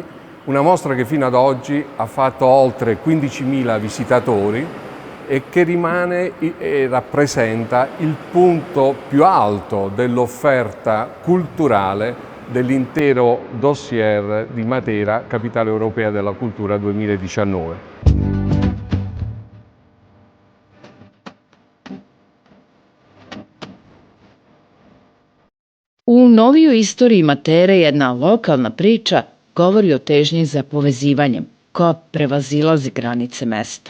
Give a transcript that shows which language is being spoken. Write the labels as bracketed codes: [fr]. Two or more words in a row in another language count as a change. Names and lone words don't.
[it] Una mostra che fino ad oggi ha fatto oltre 15.000 visitatori e che rimane e rappresenta il punto più alto dell'offerta culturale dell'intero dossier di Matera, Capitale Europea della Cultura 2019. [sr] U novijoj istoriji Matere jedna lokalna priča govori o težnji za povezivanjem, koja prevazilazi granice mesta.